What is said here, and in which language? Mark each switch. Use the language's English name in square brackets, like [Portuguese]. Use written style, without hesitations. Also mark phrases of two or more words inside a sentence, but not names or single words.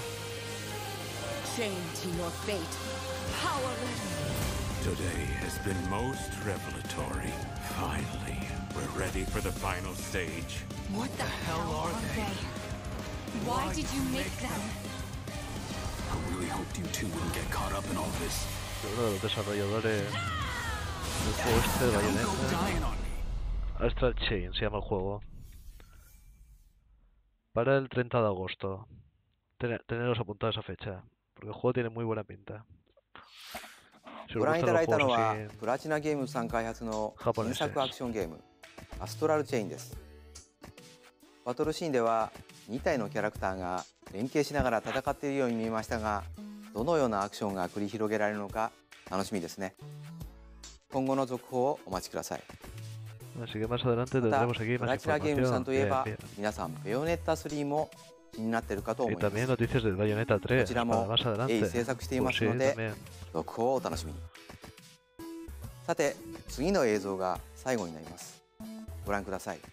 [English] Chained to your fate. Powerless. Today has been most revelatory. Finally, we're ready for the final stage. What the hell are they? Why did you make them? I really hoped you two wouldn't get caught up in all this. [Spanish] Uno de los desarrolladores del juego este de Bayonetta. Astral Chain se llama el juego. Para el 30 de agosto. Teneros apuntados a esa fecha. Porque el juego tiene muy buena pinta. Si os [Japanese] ご覧い [Spanish] gustan [Japanese] ただ [Spanish] los [Japanese] いたの [Spanish] juegos [Japanese] は [Spanish] así [Japanese] プラチナゲームズさん開発の新作アクションゲームアストラルチェインです。バトルシーンでは2体のキャラクターが連携しながら戦っているように見えましたが、どのようなアクションが繰り広げられるのか楽しみですね。今後の続報をお待ちください。 [Spanish] Así que más adelante [Japanese] また [Spanish] tendremos aquí [Japanese] ト [Spanish] más [Japanese] ラキラゲームズさん [Spanish] información. [Japanese] といえ [Spanish] Bien, [Japanese] ば [Spanish] bien. [Japanese] 皆さんベヨネッタ3も気になっているかと [Spanish] Y [Japanese] 思います [Spanish] también noticias del Bayonetta [Japanese] こ [Spanish] 3 [Japanese] ちら [Spanish] para [Japanese] も [Spanish] más [Japanese] 鋭 [Spanish] adelante. [Japanese] 意制作していま [Spanish] Pues [Japanese] すの [Spanish] sí, [Japanese] で [Spanish] también. [Japanese] 続報をお楽しみにさて次の映像が最後になりますご覧ください